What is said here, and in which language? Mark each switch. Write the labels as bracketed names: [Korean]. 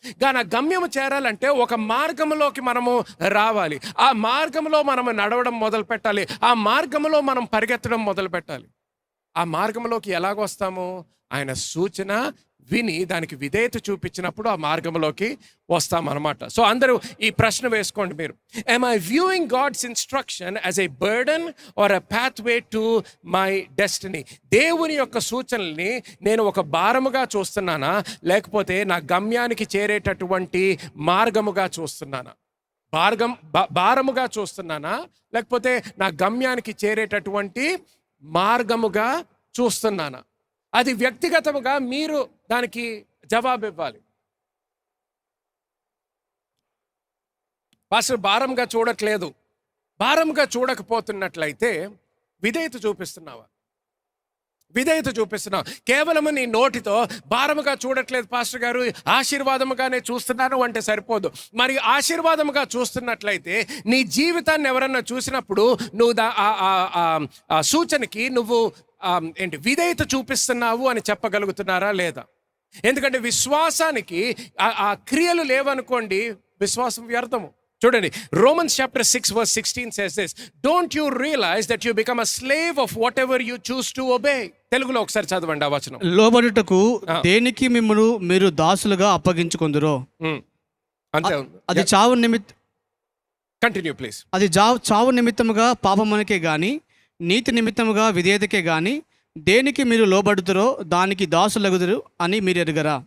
[Telugu] కానీ ఆ గమ్యము చేరాలంటే ఒక మార్గంలోకి మనము రావాలి. ఆ మార్గంలో మనము నడవడం మొదలు పెట్టాలి. ఆ మార్గంలో మనం పరిగెత్తడం మొదలు పెట్టాలి. ఆ మార్గంలోకి ఎలాగొస్తాము? ఆయన సూచన విని దానికి విధేయత చూపించినప్పుడు ఆ మార్గంలోకి వస్తామన్నమాట. సో అందరూ ఈ ప్రశ్న వేసుకోండి మీరు. [English] am I viewing God's instruction as a burden or a pathway to my destiny? [Telugu] దేవుని యొక్క సూచనల్ని నేను ఒక భారముగా చూస్తున్నానా, లేకపోతే నా గమ్యానికి చేరేటటువంటి మార్గముగా చూస్తున్నానా? భారముగా చూస్తున్నానా, లేకపోతే నా గమ్యానికి చేరేటటువంటి మార్గముగా చూస్తున్నానా? అది వ్యక్తిగతముగా మీరు దానికి జవాబు ఇవ్వాలి. పాస్టర్ భారంగా చూడట్లేదు. భారంగా చూడకపోతున్నట్లయితే విధేయత చూపిస్తున్నావా? విధేయత చూపిస్తున్నావు. కేవలం నీ నోటితో భారముగా చూడట్లేదు పాస్టర్ గారు, ఆశీర్వాదముగానే చూస్తున్నాను అంటే సరిపోదు. మరి ఆశీర్వాదముగా చూస్తున్నట్లయితే నీ జీవితాన్ని ఎవరన్నా చూసినప్పుడు నువ్వు ఆ సూచనకి నువ్వు విధేయత చూపిస్తున్నావు అని చెప్పగలుగుతున్నారా లేదా? ఎందుకంటే విశ్వాసానికి ఆ క్రియలు లేవనుకోండి, విశ్వాసం వ్యర్థము. [English] చూడండి, Romans chapter 6 verse 16 says this, don't you realize that you become a slave of whatever you choose to obey? [Telugu] తెలుగులో ఒకసారి చదవండి ఆ వచనం. లోబడుటకు దేనికి మిమ్మును మీరు దాసులుగా అప్పగించుకొందురో. అంతే. అది చావు నిమిత్త [English] Continue please. [Telugu] అది చావు నిమిత్తముగా పాపమునకే గాని నీతి నిమిత్తముగా విధేయతకే గాని దేనికి మీరు లోబడుతురో దానికి దాసులగుదురు అని మీరు ఎరుగరా?